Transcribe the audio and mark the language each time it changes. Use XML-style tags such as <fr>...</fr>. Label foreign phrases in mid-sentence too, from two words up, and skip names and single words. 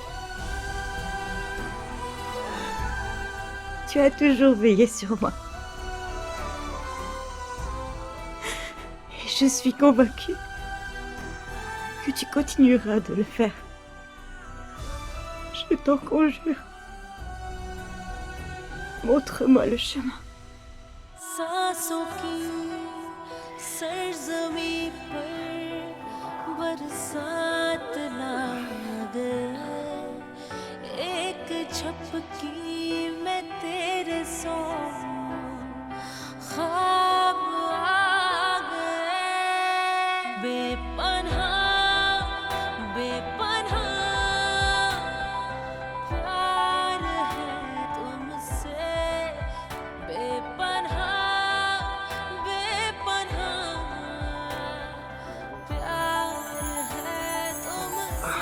<fr>Tu as toujours veillé sur moi. Et je suis convaincue que tu continueras de le faire. Je t'en conjure. Montre-moi le chemin.</fr> <hi>सांसों की सरजमी पर बरसात ला गए एक झपकी में तेरे सो ख्वाब आ गए बेपनाह बेपनाह प्यार है तुमसे बेपनाह बेपनाह प्यार है तुमसे</hi>